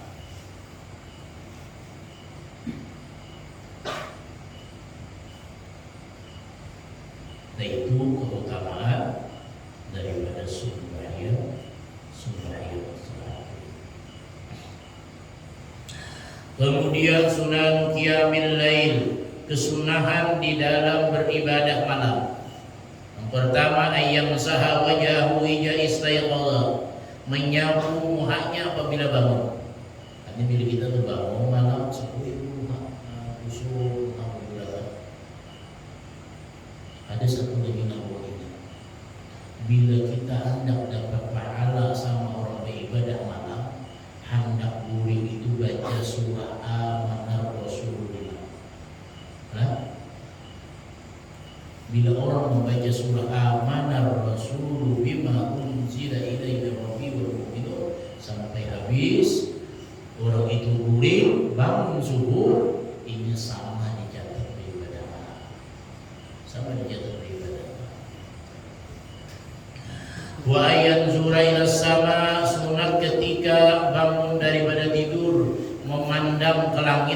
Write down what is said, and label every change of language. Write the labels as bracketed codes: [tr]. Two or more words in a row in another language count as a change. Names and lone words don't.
[id] Yaitu keutamaan daripada sembahyang salat. Kemudian [ar] sunan qiyamil lail, [id] kesunahan di dalam beribadah malam. Yang pertama, [ar] ayyam saha wajahu ija istayqadha, [id] menyapu muhanya apabila bangun. Artinya bila kita tuh bangun malam sebelum usul ada satu lagi nama ini. Bila kita hendak dapat pahala sama orang beribadah malam, hendak guring itu baca surah Amanar Rasulullah. Nah, bila orang membaca surah Amanar Rasul [ar] bima unzila ilaihi rabbi wal mu'minun [id] sampai habis, orang itu guring bangun subuh, ini sama dicatat beribadah malam. Sama dicatat beribadah. [ar] Wa ayat zuraina [id] sama, sunat ketika bangun daripada tidur memandang memandang ke langit.